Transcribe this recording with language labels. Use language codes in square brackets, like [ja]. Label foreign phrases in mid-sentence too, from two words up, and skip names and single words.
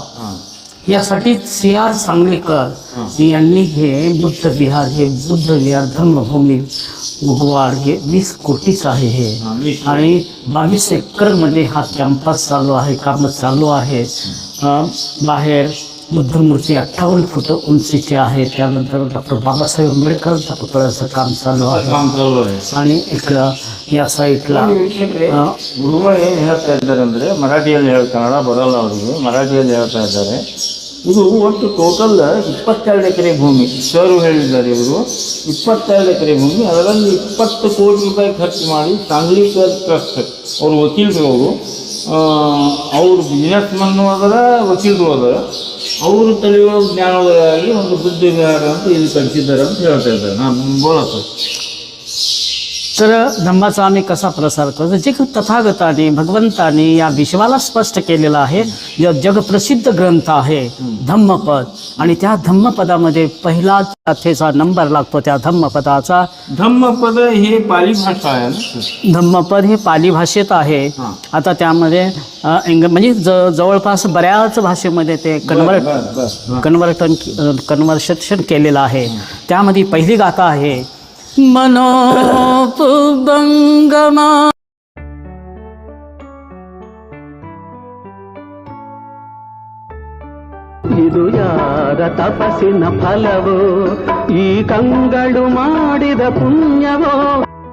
[mr] यासाठी CR सांगलीकर यांनी हे बुद्ध विहार धर्मभूमी उगवाड हे 20 कोटीचं आहे हे. आणि 22 एकरमध्ये हा कॅम्पस चालू आहे, कामं चालू आहे. बाहेर बुद्धमूर्ती 58 फूट उंचीची आहे. त्यानंतर डॉक्टर बाबासाहेब आंबेडकरांच्या पुतळ्याचं काम चालू आहे. आणि इकडं या साईडला [kn] ಗುರುಗಳು ಏನು ಹೇಳ್ತಾ ಇದ್ದಾರೆ ಅಂದರೆ ಮರಾಠಿಯಲ್ಲಿ ಕನ್ನಡ ಬರಲ್ಲ ಅವರಿಗೆ, ಮರಾಠಿಯಲ್ಲಿ ಹೇಳ್ತಾ ಇದ್ದಾರೆ. ಇದು ಒಟ್ಟು ಟೋಟಲ್ 22 ಎಕರೆ ಭೂಮಿ ಸರ್ ಹೇಳಿದ್ದಾರೆ. ಇವರು 22 ಎಕರೆ ಭೂಮಿ, ಅದರಲ್ಲಿ 20 ಕೋಟಿ ರೂಪಾಯಿ ಖರ್ಚು ಮಾಡಿ ಸಾಂಗ್ಲಿಕರ್ ಟ್ರಸ್ಟ್ ಅವರು ವಕೀಲರು, ಅವರು ಬಿಸ್ನೆಸ್ ಮನ್ನು ಅದರ ವಕೀಲರು ಅದರ, ಅವರು ತಲೆಯೊಳಗೆ ಜ್ಞಾನೋದಯವಾಗಿ ಒಂದು ಬುದ್ಧ ವಿಹಾರ ಅಂತ ಇಲ್ಲಿ ಕಟ್ಟಿದ್ದಾರೆ ಅಂತ ಹೇಳ್ತಾ ಇದ್ದಾರೆ. ನಾನು ಬೋಲತ್ತು. [mr] तर धम्माचा आम्ही कसा प्रसार करतो, जे तथागताने भगवंताने या विश्वाला स्पष्ट केलेलं आहे. जगप्रसिद्ध ग्रंथ आहे धम्मपद, आणि त्या धम्मपदामध्ये पहिला कथेचा नंबर लागतो. त्या धम्मपदाचा, धम्मपद हे पाली भाषा आहे ना. धम्मपद हे पाली भाषेत आहे. आता त्यामध्ये म्हणजे जवळपास बऱ्याच भाषेमध्ये ते कन्वर्शन केलेलं आहे. त्यामध्ये पहिली गाथा आहे मनोपुबंगमा. [kn] ಇದು ಯಾರ ತಪಸ್ಸಿನ ಫಲವೋ, ಈ ಕಂಗಳು ಮಾಡಿದ ಪುಣ್ಯವೋ.